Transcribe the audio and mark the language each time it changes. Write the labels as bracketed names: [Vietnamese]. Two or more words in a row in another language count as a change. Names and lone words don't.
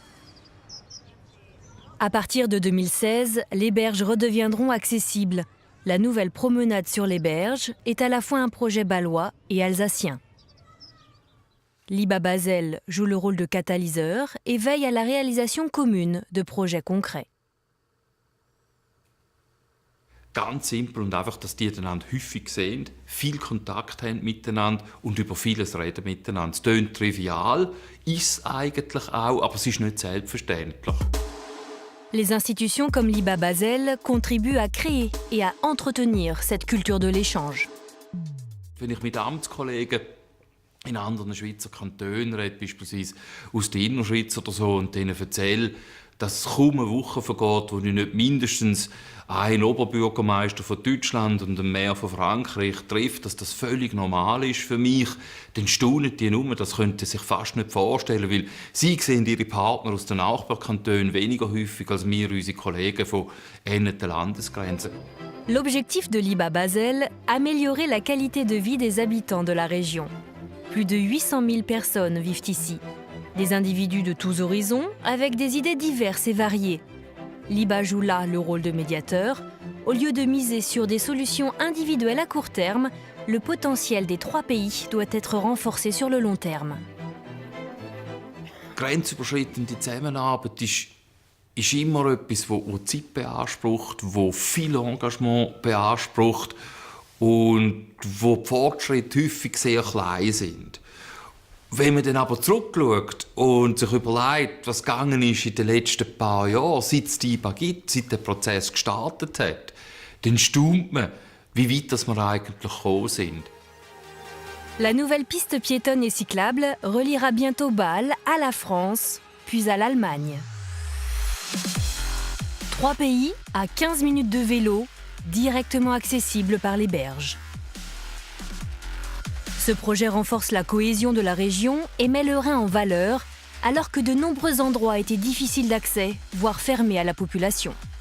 [French] À partir de 2016, les berges redeviendront accessibles. La nouvelle promenade sur les berges est à la fois un projet bâlois et alsacien. L'IBA Basel joue le rôle de catalyseur et veille à la réalisation commune de projets concrets. [German] Ganz simpel und einfach, dass die einander häufig sehen, viel Kontakt haben miteinander und über vieles reden miteinander. Es klingt trivial, ist es eigentlich auch, aber es ist nicht selbstverständlich. [French] Les institutions comme l'IBA Basel contribuent à créer et à entretenir cette culture de l'échange. [German] Wenn ich mit Amtskollegen in anderen Schweizer Kantonen rede, beispielsweise aus der Innerschweiz oder so, und denen erzähle, dass kaum eine Woche vergeht, wo ich nicht mindestens einen Oberbürgermeister von Deutschland und einen Mayor von Frankreich treffe, dass das völlig normal ist für mich, dann staunen die nur, das könnten sie sich fast nicht vorstellen, weil sie sehen ihre Partner aus den Nachbarkantonen weniger häufig als wir, unsere Kollegen von ähnlichen Landesgrenzen. [French] L'objectif de l'IBA Basel, améliorer la qualité de vie des habitants de la région. Plus de 800 000 personnes vivent ici. Des individus de tous horizons, avec des idées diverses et variées. L'IBA joue là le rôle de médiateur. Au lieu de miser sur des solutions individuelles à court terme, le potentiel des 3 pays doit être renforcé sur le long terme. [German] Grenzüberschreitende Zusammenarbeit ist immer etwas, das Zeit beansprucht, das viel Engagement beansprucht und wo die Fortschritte häufig sehr klein sind. Wenn man dann aber zurückschaut und sich überlegt, was gegangen ist in den letzten paar Jahren, seit es die IBA gibt, seit der Prozess gestartet hat, dann staunt man, wie weit wir eigentlich gekommen sind. [French] La nouvelle piste piétonne et cyclable reliera bientôt Bâle à la France, puis à l'Allemagne. 3 pays à 15 minutes de vélo, directement accessibles par les berges. Ce projet renforce la cohésion de la région et met le Rhin en valeur, alors que de nombreux endroits étaient difficiles d'accès, voire fermés à la population.